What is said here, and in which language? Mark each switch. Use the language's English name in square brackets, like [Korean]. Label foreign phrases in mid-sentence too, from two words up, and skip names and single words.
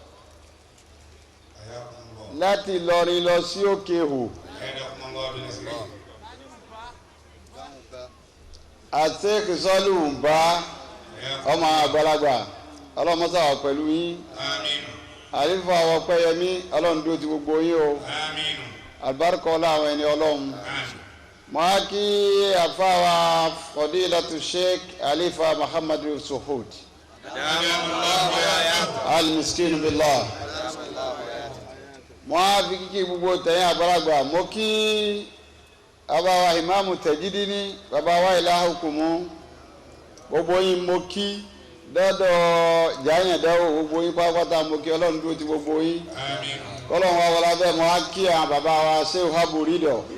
[Yoruba] láti Ìlọrin lọ sí Òkè Ihò àti kìsọ́lù bá ọmọ àgbàlagbà ọlọ́mọ́sá wà pẹ̀lú yín àlífà wọ Pẹ́yẹmí ọlọ́run dúró ti gbogbo yín o àlùbáríkà ọlọ́run ẹni ọlọ́run máa kí àfáwà Fadilatu Sheikh Alifa Muhammadu Suhud [Arabic] المسكين بالله [Yoruba] máa fi kíkí gbogbo tẹ̀yìn àgbàlagbà mo kí àbáwá ìmáàmù Tajidini bàbá wa ìlàhùkùmù gbogbo yín mo kí dọ́dọ̀ jàyàn dáwọ́ gbogbo yín pátápátá mo kí ọlọ́run dúró ti gbogbo yín kọ́lọ́run wa wọlé abẹ́ mo á kí àwọn bàbá wa Sheikh Habu Ridọ